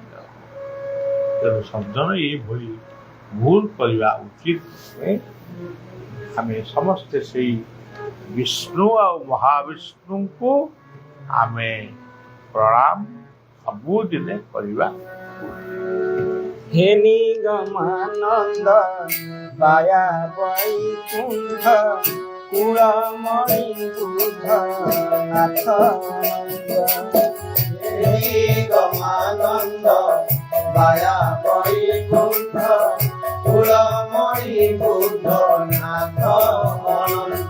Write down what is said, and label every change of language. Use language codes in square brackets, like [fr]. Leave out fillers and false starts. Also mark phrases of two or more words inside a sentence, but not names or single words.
[or] ତେଣୁ ସଜ୍ଜନ ଏଇଭଳି ଭୁଲ କରିବା ଉଚିତ ନୁହେଁ। ଆମେ ସମସ୍ତେ ସେଇ ବିଷ୍ଣୁ ଆଉ ମହାବିଷ୍ଣୁଙ୍କୁ ଆମେ ପ୍ରଣାମ ସବୁଦିନେ କରିବା। [sa] हे निगमानन्द दया वैकुण्ठ कुलमणि बुध नाथ निगमानन्द दया वैकुण्ठ कुलमणि बुध नाथ अनन्त